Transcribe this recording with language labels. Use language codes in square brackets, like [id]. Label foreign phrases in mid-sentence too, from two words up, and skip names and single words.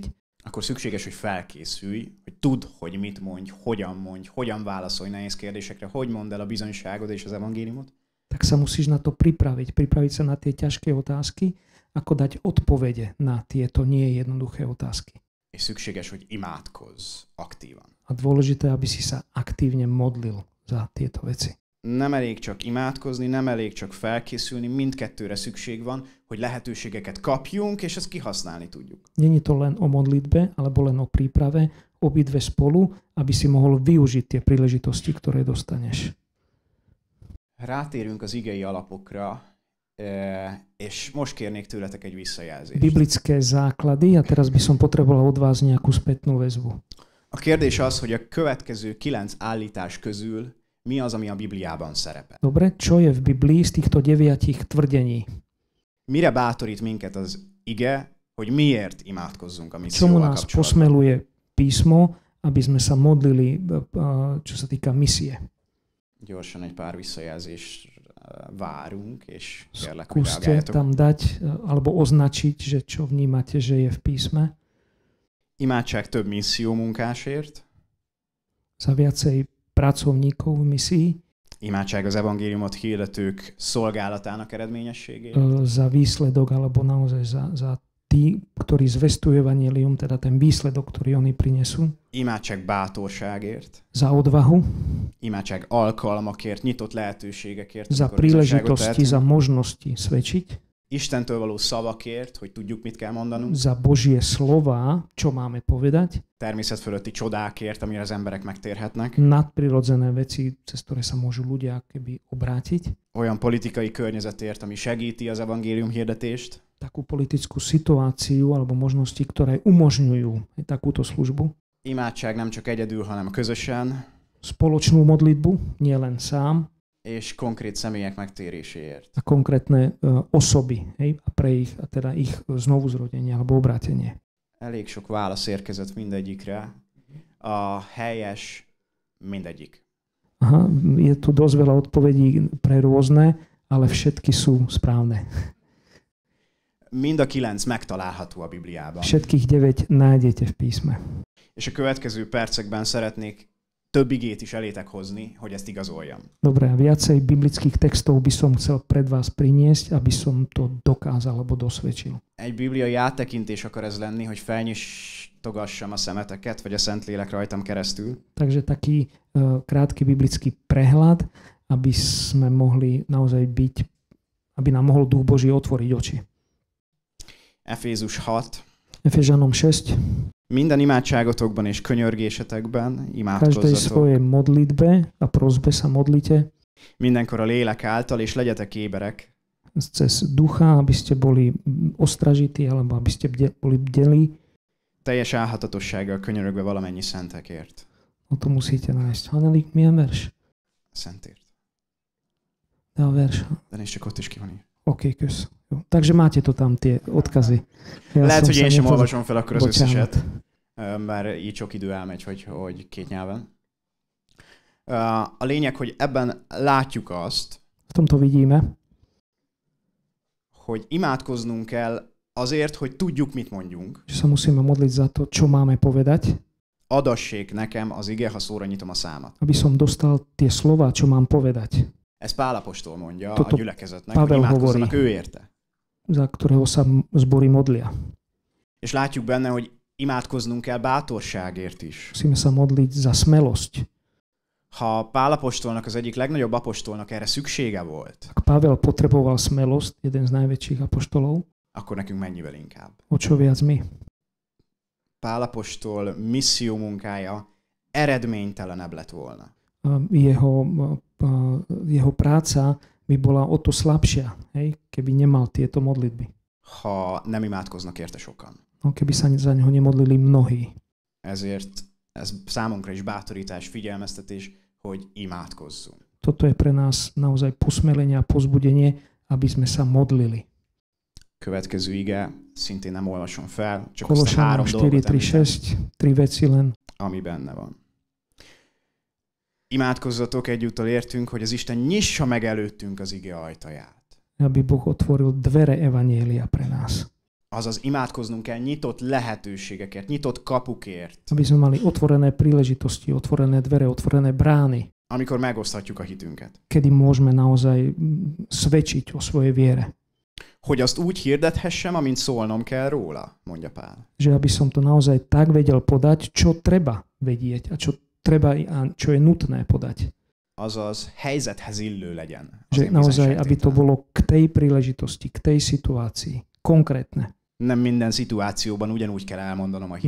[hu] akkor szükséges, hogy felkészülj, hogy tudd, hogy mit mondj, hogyan válaszolj nehéz kérdésekre, hogy mondd el a bizonyságod és az evangéliumot. [sk] Tak sa musíš na to pripraviť sa na tie ťažké otázky, ako dať odpovede na tieto nie jednoduché otázky. [hu] És szükséges, hogy imádkozz aktívan. [sk] A dôležité, aby si sa aktívne modlil za tieto veci. [hu] Nem elég csak imádkozni, nem elég csak felkészülni, mindkettőre szükség van, hogy lehetőségeket kapjunk, és ezt kihasználni tudjuk. [sk] Není to len o modlitbe, alebo len o príprave, obidve spolu, aby si mohol využiť tie príležitosti, ktoré dostaneš. [hu] Rátérünk az igei alapokra, és most kérnék tőletek egy visszajelzést. [sk] Biblické základy, a teraz by som potreboval od vás nejakú spätnú väzbu. [hu] A kérdés az, hogy a következő 9 állítás közül mi az, ami a Bibliában szerepel. [sk] Dobre, čo je v Biblii z týchto 9 tvrdení? [hu] Mire bátorít minket az ige, hogy miért imádkozzunk a [sk] Čomu [hu] misszióval [sk] nás [hu] kapcsolatban? [sk] posmeluje písmo, aby sme sa modlili, čo sa týka misie? [hu] Gyorsan egy pár visszajelzést várunk, és kérlek, hogy [sk] Skúste [hu] reagáljatok. [sk] tam dať alebo označiť, že čo vnímate, že je v písme. [hu] Imádság több misszió munkásért. [sk] Za viacej pracovníkov v misii, [hu] Imádság az evangéliumot hirdetők szolgálatának eredményességért. [sk] za výsledok, alebo naozaj za tí, ktorí zvestujú evanjelium, teda ten výsledok, ktorý oni prinesú. [hu] Imádság bátorságért. [sk] Za odvahu, [hu] Imádság alkalmakért, nyitott lehetőségekért. [sk] za [hu] amikor bizonyságot [sk] príležitosti, za [hu] tehetünk. [sk] možnosti svedčiť, [hu] Istentől való szavakért, hogy tudjuk, mit kell mondanunk. [sk] za Božie slova, čo máme povedať, [hu] Természet fölötti csodákért, amire az emberek megtérhetnek. [sk] nadprirodzené veci, cez ktoré sa môžu ľudia keby obrátiť, [hu] Olyan politikai környezetért, ami segíti az evangélium hirdetést. [sk] takú politickú situáciu alebo možnosti, ktoré umožňujú aj takúto službu. [hu] Imádság nem csak egyedül, hanem közösen, [sk] Spoločnú modlitbu, nie len sám, [hu] és konkrét személyek megtéréséért. [sk] a konkrétne osoby, hej, a pre ich, a teda ich znovuzrodenie alebo obrátenie. [hu] Elég sok válasz érkezett mindegyikre. A helyes mindegyik. [sk] Aha, je tu dosť veľa odpovedí pre rôzne, ale všetky sú správne. [hu] Mind a 9 megtalálható a Bibliában. [sk] Všetkých 9 nájdete v písme. [hu] És a következő percekben szeretnék több igét is elétek hozni, hogy ezt igazoljam. [sk] Dobre, a viacej biblických textov by som chcel pred vás priniesť, aby som to dokázal alebo dosvedčil. [hu] Egy bibliai áttekintés akar ez lenni, hogy felnyistogassam a szemeteket, vagy a Szentlélek rajtam keresztül. [sk] Takže taký krátky biblický prehľad, aby sme mohli naozaj byť, aby nám mohol Duch Boží otvoriť oči. [hu] Efézus 6. [sk] Efežanom 6. [hu] Minden imádságotokban és könyörgésetekben [sk] Každej [hu] imádkozzatok. [sk] svojej modlitbe a prosbe sa modlite [hu] Mindenkor a lélek által, és legyetek éberek, [sk] cez ducha, aby ste boli ostražití alebo aby ste boli bdeli. [hu] teljes álhatatossággal könyörögve valamennyi szentekért. [sk] O to musíte nájsť. [hu] Hanelik, milyen vers? Szentért. [sk] Dá vers. [hu] De nézd csak, ott is ki van így. OK, kösz. Jó. [sk] Takže máte to tam, tie odkazy. [hu] Lehet, hogy én sem [sk] nepozor- [hu] olvasom fel akkor az Bocsánat. összeset, mert így sok idő elmegy, hogy két nyelven. A lényeg, hogy ebben látjuk azt, [sk] V tomto vidíme, [hu] hogy imádkoznunk kell azért, hogy tudjuk, mit mondjunk. [sk] že sa musíme modliť za to, čo máme povedať, [hu] Adassék nekem az ige, ha szóra nyitom a számat. [sk] aby som dostal tie slova, čo mám povedať, [hu] Ez Pál apostol mondja [sk] Toto [hu] a gyülekezetnek, hogy [sk] Pavel [hu] imádkozzanak [sk] hovorí. [hu] ő érte. [sk] za ktorého sa zbory modlia. [hu] És látjuk benne, hogy imádkoznunk kell bátorságért is. [sk] Musíme sa modliť za smelosť. [hu] Ha Pál apostolnak, az egyik legnagyobb apostolnak erre szüksége volt, [sk] Ak Pavel potreboval smelosť, jeden z najväčších apoštolov, [hu] akkor nekünk mennyivel inkább. [sk] o čo viac my. [hu] Pál apostol misszió munkája eredménytelenebb lett volna. [sk] Jeho práca by bola o to slabšia, hej, keby nemal tieto modlitby. [hu] Ha nem imádkoznak érte sokan. [sk] No, keby sa za neho nemodlili mnohí. [hu] Ezért ez számunkra is bátorítás, figyelmeztetés, hogy imádkozzunk. [sk] Toto je pre nás naozaj posmelenie a pozbudenie, aby sme sa modlili. [hu] Következő ige, szintén nem olvasom fel, csak azt a [sk] Kološanom [hu] 3 dolgot [sk] 4, 3, [hu] említem, [sk] 6, 3 veci len. [hu] ami benne van. Imádkozzatok, egyúttal értünk, hogy az Isten nyissa meg előttünk az ige ajtaját. [sk] Aby Boh otvoril dvere evanjelia pre nás. [hu] Azaz imádkoznunk kell nyitott lehetőségekért, nyitott kapukért. [sk] Aby sme mali otvorené príležitosti, otvorené dvere, otvorené brány. [hu] Amikor megoszthatjuk a hitünket. [sk] Kedy môžeme naozaj svedčiť o svojej viere. [hu] Hogy azt úgy hirdethessem, amint szólnom kell róla, mondja Pál. [sk] Že aby som to naozaj tak vedel podať, čo treba vedieť a čo je nutné podať. [hu] Azaz helyzethez illő legyen. [sk] Že naozaj, aby to bolo k tej príležitosti, k tej situácii, konkrétne. [hu] Nem minden szituációban ugyanúgy kell elmondanom a hitemet.